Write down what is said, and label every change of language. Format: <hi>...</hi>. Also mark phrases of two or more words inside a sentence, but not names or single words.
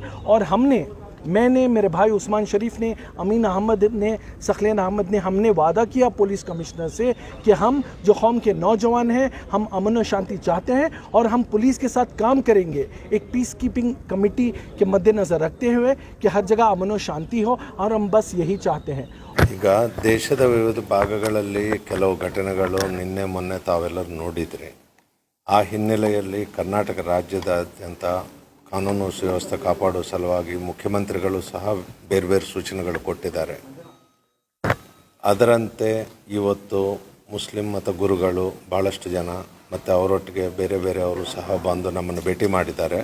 <hi>और मैंने, मेरे भाई उस्मान शरीफ ने, अमीन अहमद ने, सखलेन अहमद ने, हमने वादा किया</hi> <en>police commissioner</en> <hi>से कि हम जो कौम के नौजवान हैं, हम अमन और शांति चाहते हैं और हम पुलिस के साथ काम करेंगे एक</hi> <en>peace keeping committee</en> <hi>के मद्देनज़र रखते हुए कि हर जगह अमन और शांति हो, और हम बस यही चाहते हैं।</hi> <kn>ಈಗ ದೇಶದ ವಿವಿಧ ಭಾಗಗಳಲ್ಲಿ ಕೆಲವು ಘಟನೆಗಳು ನಿನ್ನೆ ಮೊನ್ನೆ ತಾವೆಲ್ಲರೂ ನೋಡಿದ್ರಿ. ಆ ಹಿನ್ನೆಲೆಯಲ್ಲಿ ಕರ್ನಾಟಕ ರಾಜ್ಯದಾದ್ಯಂತ ಕಾನೂನು ಸುವ್ಯವಸ್ಥೆ ಕಾಪಾಡುವ ಸಲುವಾಗಿ ಮುಖ್ಯಮಂತ್ರಿಗಳು ಸಹ ಬೇರೆ ಬೇರೆ ಸೂಚನೆಗಳು ಕೊಟ್ಟಿದ್ದಾರೆ. ಅದರಂತೆ ಇವತ್ತು ಮುಸ್ಲಿಂ ಮತ ಗುರುಗಳು ಭಾಳಷ್ಟು ಜನ ಮತ್ತು ಅವರೊಟ್ಟಿಗೆ ಬೇರೆ ಬೇರೆಯವರು ಸಹ ಬಂದು ನಮ್ಮನ್ನು ಭೇಟಿ ಮಾಡಿದ್ದಾರೆ.</kn>